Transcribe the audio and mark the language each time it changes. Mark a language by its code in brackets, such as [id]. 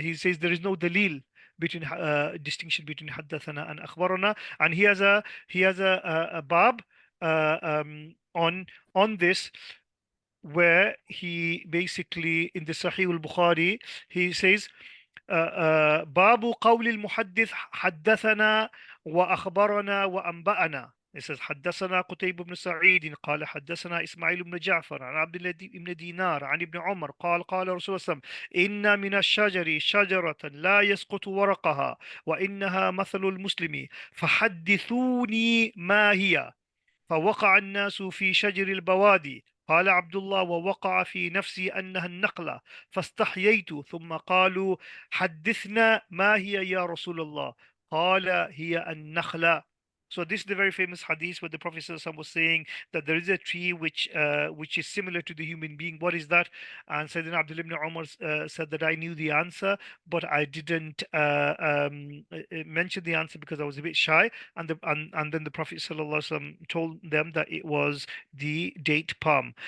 [en] He says there is no dalil between distinction between haddathana and akhbarana, and he has a bab on this, where he basically in the Sahih al-Bukhari he says [ar] باب قول المحدث حدثنا وأخبرنا وأنبأنا. It says حدثنا قتيبة بن سعيد قال حدثنا إسماعيل بن جعفر عن عبد الله بن دينار عن ابن عمر قال قال رسول الله صلى الله عليه وسلم إن من الشجر شجرة لا يسقط ورقها وإنها مثل المسلم فحدثوني ما هي. فوقع الناس في شجر البوادي. قال عبد الله ووقع في نفسي أنها النخلة فاستحييت ثم قالوا حدثنا ما هي يا رسول الله قال هي النخلة. [en] So this is the very famous hadith where the Prophet ﷺ was saying that there is a tree which is similar to the human being. What is that? And Sayyidina Abdullah ibn Umar said that I knew the answer, but I didn't mention the answer because I was a bit shy. And then the Prophet ﷺ told them that it was the date palm.